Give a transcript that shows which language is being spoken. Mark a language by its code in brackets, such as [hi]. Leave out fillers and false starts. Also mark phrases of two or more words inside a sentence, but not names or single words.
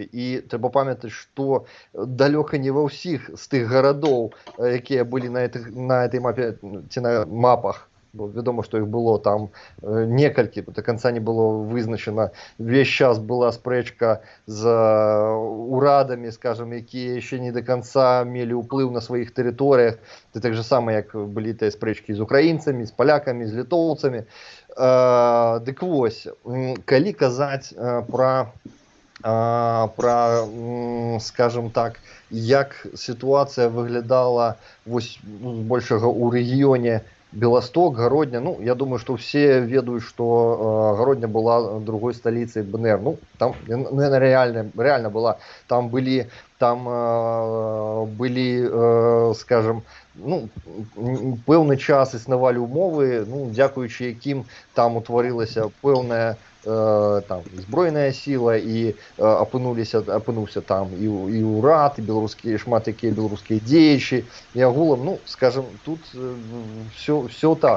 [be] І трэба памятаць, што далёка не ва ўсіх з тых гарадоў, якія былі на этой мапе ці на мапах бо вядома, што іх было там некалькі, до канца не было вызначана. Весь час была спрэчка з урадамі, скажем, якія яшчэ не до канца мелі ўплыў на сваіх тэрыторыях. Це так же сама, як былі тыя спрэчкі з украінцамі, з палякамі, з літоўцамі. Дык вось, калі казаць пра, скажем так, як сітуацыя выглядала вось большага ў рэгіёне Белосток, Городня, ну, [ru] я думаю, что все ведают, что Городня была другой столицей БНР. Ну, там, наверное, реально была. Там были, скажем, [be] ну, пэўны час існавалі ўмовы, ну, дзякуючы якім там утварылася пэўная там збройная сила, і апынуўся там і ўрад, і беларускія, шмат якія беларускія дзеячы, і агулам, ну, скажем, тут все так.